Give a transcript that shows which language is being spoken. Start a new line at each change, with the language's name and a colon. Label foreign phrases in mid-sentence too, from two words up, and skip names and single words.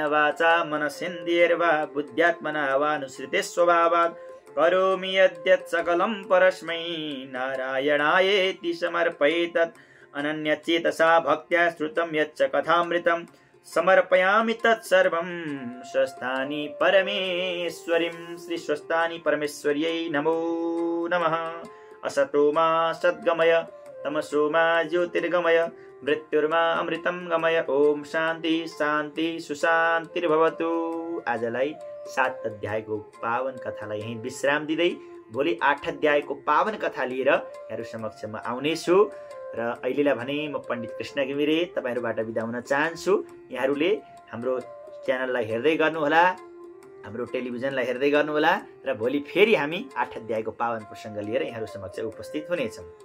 Sanskrit: वाचा मनसेन्द्रियैर्वा बुद्ध्यात्मना वानुसृते स्वभावात् करोमि यद्यत् सकलं परस्मै नारायणायेति समर्पयेतत् अनन्यचेतसा भक्त्या श्रुतं यच्च कथामृतं समर्पयामि तत्सर्वं स्वस्तानि परमेश्वरीं श्री स्वस्तानि परमेश्वर्यै नमो नमः। असतो मा सद्गमय तमसो मा ज्योतिर्गमय मृत्युर्मा अमृतं गमय। ओम शान्ति शान्ति सुशान्तिर्भवतु।
Nepali: आजलाई 7 अध्यायको पावन कथालाई यही विश्राम दिँदै भोलि 8 अध्यायको पावन कथा लिएर यहाँहरू समक्षमा आउनेछु। र अहिलेलाई भने म पण्डित कृष्ण घिमिरे तपाईँहरूबाट बिदा हुन चाहन्छु। यहाँहरूले हाम्रो च्यानललाई हेर्दै गर्नुहोला, हाम्रो टेलिभिजनलाई हेर्दै गर्नुहोला र भोलि फेरि हामी 8 अध्यायको पावन प्रसङ्ग लिएर यहाँहरू समक्ष उपस्थित हुनेछौँ।